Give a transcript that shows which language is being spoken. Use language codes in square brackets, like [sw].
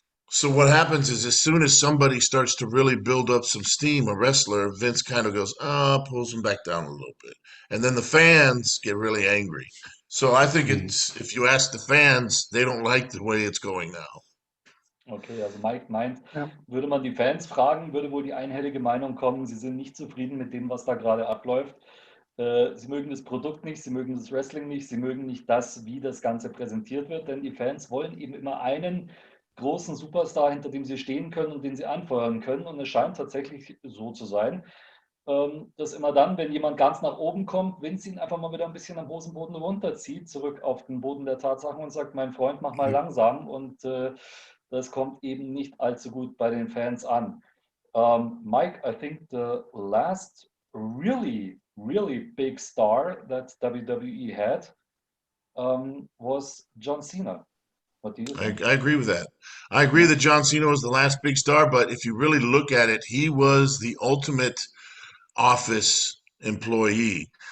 [en] So what happens is as soon as somebody starts to really build up some steam, a wrestler, Vince kind of goes, pulls them back down a little bit. And then the fans get really angry. So I think it's, if you ask the fans, they don't like the way it's going now. [de] Okay, also Mike meint, Ja. würde man die Fans fragen, würde wohl die einhellige Meinung kommen, sie sind nicht zufrieden mit dem, was da gerade abläuft. Sie mögen das Produkt nicht, sie mögen das Wrestling nicht, sie mögen nicht das, wie das Ganze präsentiert wird, denn die Fans wollen eben immer einen großen Superstar, hinter dem sie stehen können und den sie anfeuern können. Und es scheint tatsächlich so zu sein, dass immer dann, wenn jemand ganz nach oben kommt, Vince ihn einfach mal wieder ein bisschen am Hosenboden runterzieht, zurück auf den Boden der Tatsachen und sagt, mein Freund, mach mal langsam. Und das kommt eben nicht allzu gut bei den Fans an. [en] Mike, I think the last really big star that WWE had was John Cena. What do you I, think? I agree with that. I agree that John Cena was the last big star, but if you really look at it, he was the ultimate office employee.